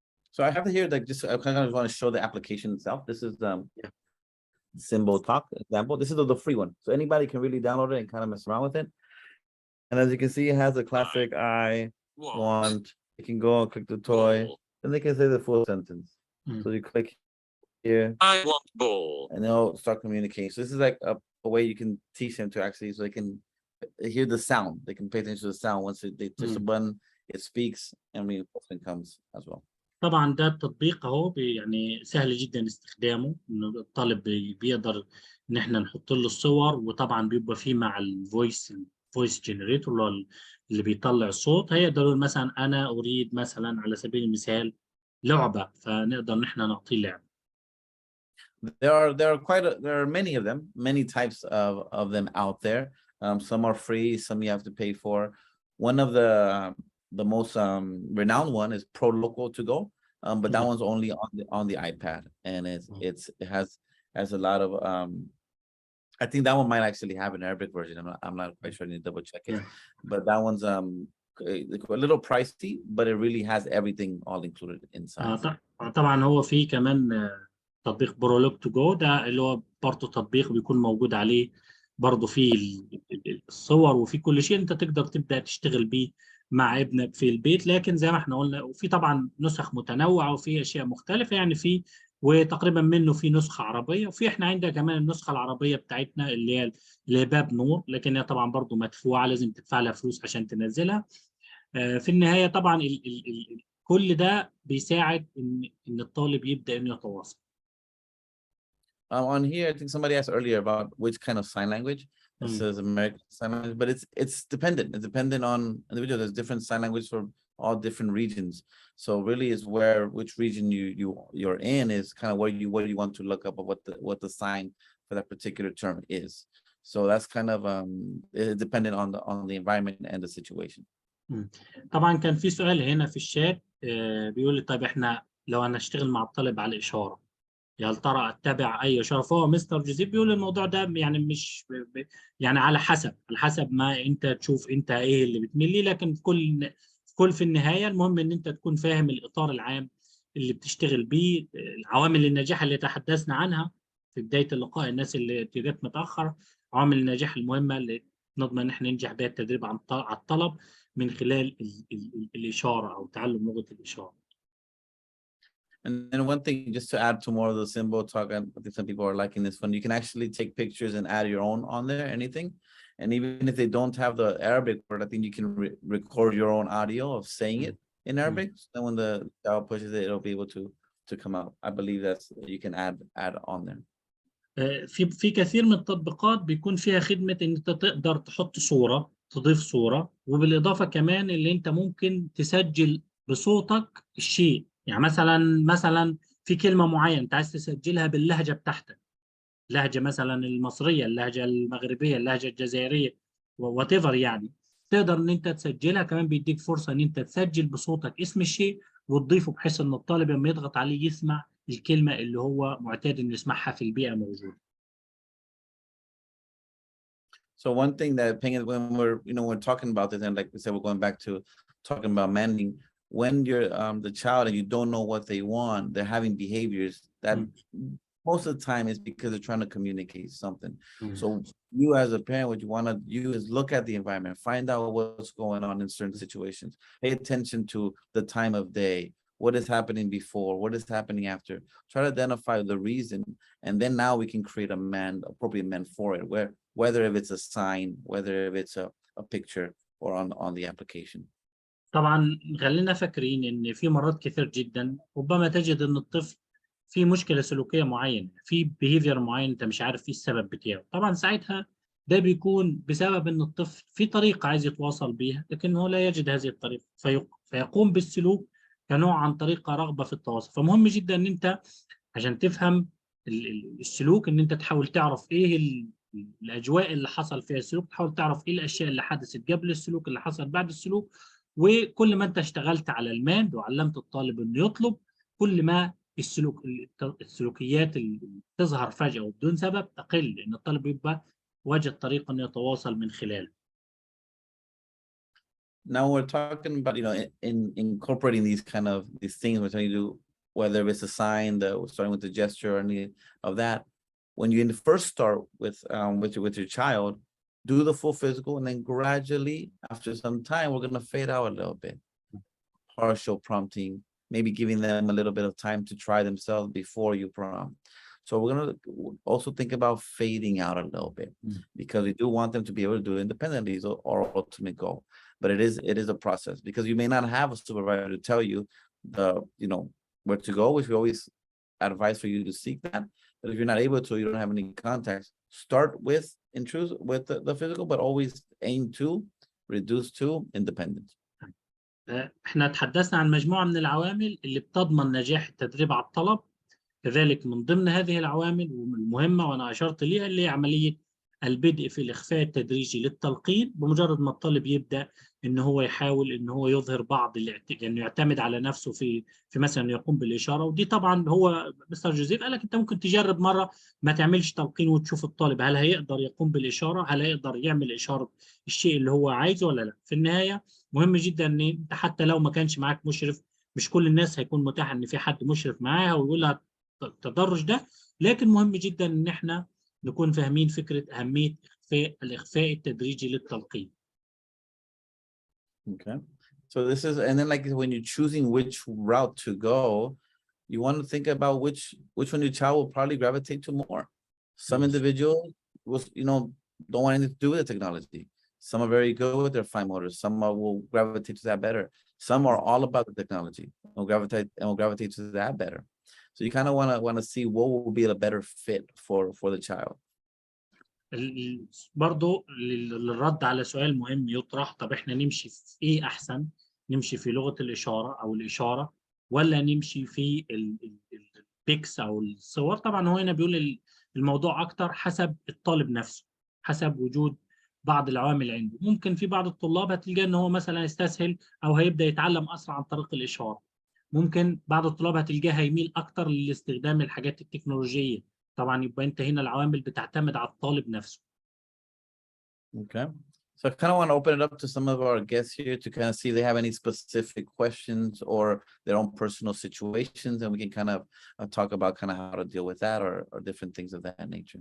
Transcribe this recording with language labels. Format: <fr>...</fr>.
<en>So I have here, like, just I kind of want to show the application itself. This is Symbol Talk example. This is the free one, so anybody can really download it and kind of mess around with it. And as you can see, it has a classic I want. You can go and click the toy, and they can say the full sentence. So you click here, I want ball, and they'll start communicating. So this is like a way you can teach them to actually, so they can hear the sound. They can pay attention to the sound. Once they touch the button, it speaks, and reinforcement comes as well.</en> <ar>طبعا ده التطبيق اهو يعني سهل جدا استخدامه، انه الطالب بيقدر ان احنا نحط له الصور، وطبعا بيبقى فيه مع الفويس جنريتور اللي بيطلع الصوت، هيقدر مثلا انا اريد مثلا على سبيل المثال لعبة، فنقدر ان احنا نعطيه لعبة.</ar> <en>There are many of them, many types of them out there. Some are free, some you have to pay for. One of the most renowned one is Pro Local to Go, but that one's only on the iPad, and it has a lot of I think that one might actually have an Arabic version. I'm not quite sure. I need to double check it. But that one's a little pricey, but it really has everything all included inside.</en> <ar>طبعا هو في كمان تطبيق برولوج تو جو، ده اللي هو برضه تطبيق بيكون موجود عليه برضه فيه الصور وفي كل شيء، انت تقدر تبدا تشتغل بيه مع ابنك في البيت. لكن زي ما احنا قلنا، وفي طبعا نسخ متنوعه وفي اشياء مختلفه، يعني في وتقريبا منه في نسخه عربيه، وفي احنا عندنا كمان النسخه العربيه بتاعتنا اللي هي باب نور، لكن هي طبعا برضه مدفوعه، لازم تدفع لها فلوس عشان تنزلها. في النهايه طبعا كل ده بيساعد ان الطالب يبدا انه يتواصل.</ar> <en>On here, I think somebody asked earlier about which kind of sign language. It says American Sign Language, but it's dependent. It's dependent on individual. There's different sign language for all different regions. So really, is which region you're in is kind of what you want to look up of what the sign for that particular term is. So that's kind of dependent on the environment and the situation.</en> <ar>طبعا كان في سؤال هنا في الشات بيقول لي طيب احنا لو هنشتغل مع الطالب على الاشاره، يا هل ترى اتبع اي اشاره؟ فهو مستر جوزيف بيقول الموضوع ده يعني مش يعني على حسب ما انت تشوف انت ايه اللي بتميل ليه، لكن في النهايه المهم ان انت تكون فاهم الاطار العام اللي بتشتغل بيه، عوامل النجاح اللي تحدثنا عنها في بدايه اللقاء، الناس اللي جت متاخر، عوامل النجاح المهمه اللي نضمن ان احنا ننجح بها التدريب على الطلب من خلال الاشاره او تعلم لغه الاشاره.</ar> <en>And then one thing, just to add to more of the symbol talk, I think some people are liking this one. You can actually take pictures and add your own on there, anything. And even if they don't have the Arabic word, I think you can record your own audio of saying it in Arabic. So then when the child pushes it, it'll be able to come out. I believe that's you can add on there.</en> <ar>في كثير من التطبيقات بيكون فيها خدمة ان انت تقدر تحط صورة، تضيف صورة، وبالإضافة كمان اللي انت ممكن تسجل بصوتك الشيء. يعني مثلا في كلمة معينة انت عايز تسجلها باللهجة بتاعتك، لهجة مثلا المصرية، اللهجة المغربية، اللهجة الجزائرية، وات ايفر، يعني تقدر ان انت تسجلها. كمان بيديك فرصة ان انت تسجل بصوتك اسم الشيء وتضيفه، بحيث ان الطالب لما يضغط عليه يسمع الكلمة اللي هو معتاد انه يسمعها في البيئة موجودة.</ar> <en>So one thing that when we're talking about this, and like we said, we're going back to talking about managing. When you're the child and you don't know what they want, they're having behaviors that most of the time is because they're trying to communicate something. So you as a parent, what you want to do is look at the environment, find out what's going on in certain situations, pay attention to the time of day, what is happening before, what is happening after, try to identify the reason, and then now we can create appropriate man for it, whether if it's a sign, whether if it's a picture or on the application.</en> <ar>طبعا خلينا فاكرين ان في مرات كثير جدا ربما تجد ان الطفل في مشكلة سلوكية معينة، في behavior معين انت مش عارف ايه السبب بتاعه. طبعا ساعتها ده بيكون بسبب ان الطفل في طريقة عايز يتواصل بيها لكن هو لا يجد هذه الطريقة، فيقوم بالسلوك كنوع عن طريقة رغبة في التواصل. فمهم جدا ان انت عشان تفهم السلوك ان انت تحاول تعرف ايه الاجواء اللي حصل فيها السلوك، تحاول تعرف ايه الاشياء اللي حدثت قبل السلوك، اللي حصل بعد السلوك. وكل ما انت اشتغلت على الماند وعلمت الطالب انه يطلب، كل ما السلوكيات اللي تظهر فجأة وبدون سبب تقل، لان الطالب يبقى وجد طريقة انه يتواصل من خلاله.</ar> <en>Now we're talking about, in incorporating these things we're trying to do, whether it's a sign, starting with the gesture or any of that. When you first start with your child, do the full physical, and then gradually, after some time, we're going to fade out a little bit. Partial prompting, maybe giving them a little bit of time to try themselves before you prompt. So we're going to also think about fading out a little bit, because we do want them to be able to do it independently, is our ultimate goal. But it is a process, because you may not have a supervisor to tell you where to go, which we always advise for you to seek that. But if you're not able to, you don't have any contacts, start with the physical, but always aim to reduce to independence.</en> <ar>احنا تحدثنا عن مجموعة من العوامل اللي بتضمن نجاح التدريب على الطلب. كذلك من ضمن هذه العوامل المهمة وأنا أشرت ليها اللي هي عملية البدء في الإخفاء التدريجي للتلقين. بمجرد ما الطالب يبدأ إن هو يحاول إن هو يظهر بعض يعني يعتمد على نفسه في مثلا يقوم بالإشارة. ودي طبعا هو مستر جوزيف قال لك أنت ممكن تجرب مرة ما تعملش تلقين وتشوف الطالب هل هيقدر يقوم بالإشارة، هل هيقدر يعمل إشارة الشيء اللي هو عايزه ولا لا. في النهاية مهم جدا إن أنت حتى لو ما كانش معاك مشرف، مش كل الناس هيكون متاح إن في حد مشرف معاها ويقول لها التدرج ده، لكن مهم جدا ان احنا نكون فاهمين فكره اهميه الاخفاء التدريجي للتلقين.</ar> <en>Okay, so this is, and then like when you're choosing which route to go, you want to think about which one your child will probably gravitate to more. Some individuals don't want anything to do with the technology. Some are very good with their fine motors. Some will gravitate to that better. Some are all about the technology and will gravitate to that better. So you kind of want to see what will be a better fit for the child.</en> <ar>برضو للرد على سؤال مهم يطرح، طب احنا نمشي في ايه احسن؟ نمشي في لغة الإشارة او الإشارة، ولا نمشي في البيكس او الصور؟ طبعا هو هنا بيقول الموضوع اكتر حسب الطالب نفسه، حسب وجود بعض العوامل عنده. ممكن في بعض الطلاب هتلقى ان هو مثلا يستسهل او هيبدأ يتعلم اسرع عن طريق الإشارة. ممكن بعض الطلاب هتلقاه هيميل اكتر لاستخدام الحاجات التكنولوجية. طبعا يبقى انت هنا العوامل بتعتمد على الطالب نفسه.</ar> <en>Okay. So I kind of want to open it up to some of our guests here to kind of see if they have any specific questions or their own personal situations, and we can kind of talk about kind of how to deal with that or different things of that nature.</en>